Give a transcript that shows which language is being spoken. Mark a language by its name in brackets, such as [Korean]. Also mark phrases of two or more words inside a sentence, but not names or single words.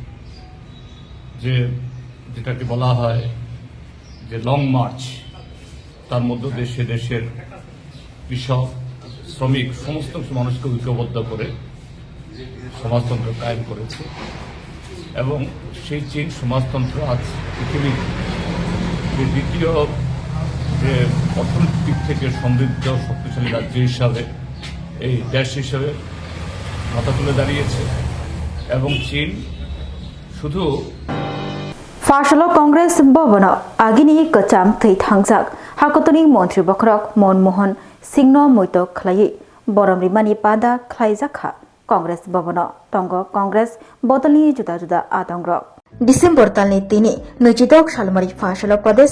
[Bangla] যেটাকে বলা হয় যে লং মার্চ, তার মধ্যে দেশের কৃষক, শ্রমিক সমস্ত মানুষকে ঐক্যবদ্ধ করে সমাজতন্ত্র কায়েম করেছে এবং সেই চীন সমাজতন্ত্র আজ পৃথিবীর যে দ্বিতীয় যে অর্থনৈতিক থেকে সমৃদ্ধ শক্তিশালী রাজ্য হিসাবে এই দেশ হিসাবে মাথা তুলে দাঁড়িয়েছে। এবং চীন শুধু [Kok Borok] Fasalo Congress Bobana Agini Kacham Thai Thangzak Hakotoni Montri Bokrok Monmohan Singno Muito Klai Boramri Mani Pada Klaizakha Congress Bobana Tongo Congress Botani Juda Juda Adangrok December talni tini nujidok shalmari Fasalo Pradesh